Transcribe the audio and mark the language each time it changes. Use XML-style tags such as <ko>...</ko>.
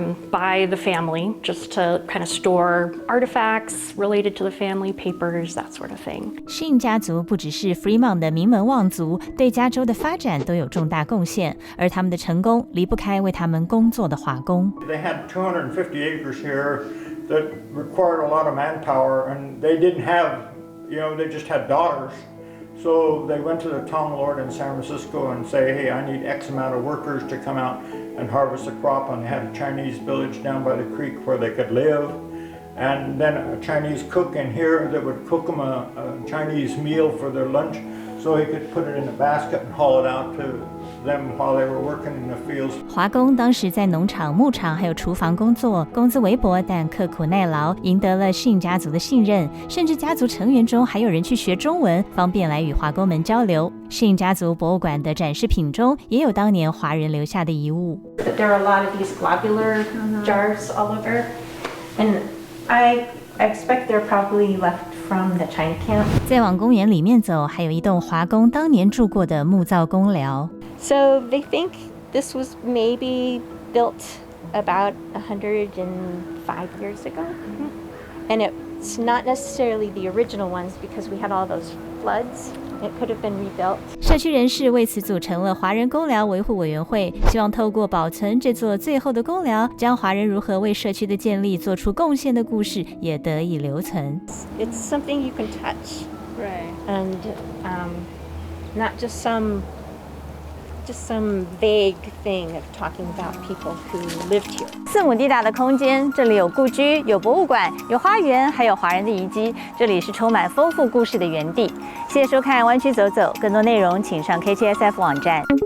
<en>By the family, just to kind of store artifacts related to the family, papers, that sort of thing.</en> <zh>Shinn 家族不只是 Fremont 的名门望族，对加州的发展都有重大贡献，而他们的成功离不开为他们工作的华工。</zh> <en>They had 250 acres here that required a lot of manpower, and they didn't have, they just had daughters. So they went to the town lord in San Francisco and say, hey, I need X amount of workers to come out and harvest the crop, and they had a Chinese village down by the creek where they could live, and then a Chinese cook in here that would cook them a Chinese meal for their lunch, so he could put it in a basket and haul it out to them while they were working in the fields.</en> <zh>华工当时在农场、牧场还有厨房工作，工资微薄，但刻苦耐劳，赢得了Shinn家族的信任，甚至家族成员中还有人去学中文，方便来与华工们交流。 Shinn家族博物馆的展示品中也有当年华人留下的遗物。</zh> <en>There are a lot of these globular jars all over, and I expect they're probably left from the China camp.</en> <zh>再往公园里面走，还有一栋华工当年住过的木造工寮。</zh> <en>So they think this was maybe built about 105 years ago. And it's not necessarily the original ones because we had all those floods. It could have been rebuilt.</en> <zh>社区人士为此组成了华人工寮维护委员会，希望透过保存这座最后的工寮，将华人如何为社区的建立做出贡献的故事也得以留存。</zh> <en>It's something you can touch. Right. And not just some vague thing of talking about people who lived here.</en> <zh>4亩地大的空间，这里有故居、有博物馆、有花园，还有华人的遗迹。这里是充满丰富故事的园地。谢谢收看《湾区走走》，更多内容请上 KTSF 网站。</zh>